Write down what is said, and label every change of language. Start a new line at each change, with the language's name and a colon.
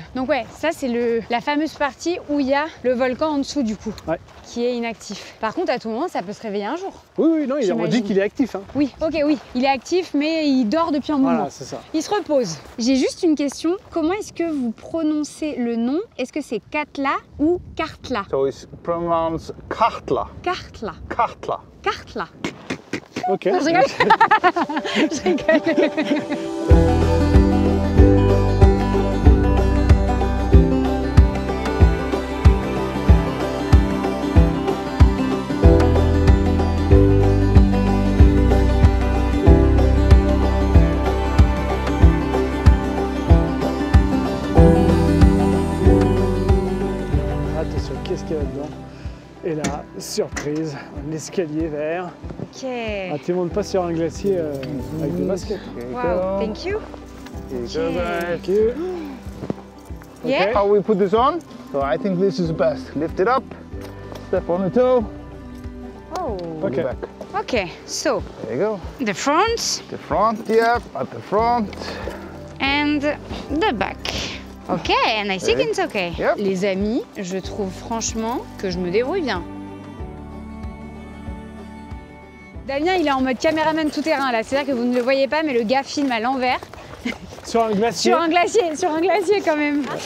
French: Donc ouais, ça c'est la fameuse partie où il y a le volcan en dessous du coup. Ouais. Qui est inactif. Par contre, à tout moment, ça peut se réveiller un jour. Oui, non, on dit qu'il est actif. Hein. Oui, ok, oui. Il est actif, mais il dort depuis un moment. Voilà, c'est ça. Il se repose. J'ai juste une question. Comment est-ce que vous prononcez le nom? Est-ce que c'est Katla ou Kartla?
English: So it's pronounced Kartla. Kartla. Kartla. Kartla. Ok.
French: Je rigole. Je rigole. Attention, qu'est-ce qu'il y a là-dedans? Et là, Ah, surprise, un escalier vert. Ok. Ah, tu montes pas sur un glacier avec des baskets.
English: Wow, thank you. Thank you. Yeah. How we put this on? So I think this is best. Lift it up, step on the toe, Oh. put it back. Ok, so There you go. the front The front, yeah, at the front. and the back. Ok, and I think it's okay. Yep.
French: Les amis, je trouve franchement que je me débrouille bien. Damien, il est en mode caméraman tout-terrain là, c'est-à-dire que vous ne le voyez pas, mais le gars filme à l'envers. Sur un glacier. Sur un glacier quand même.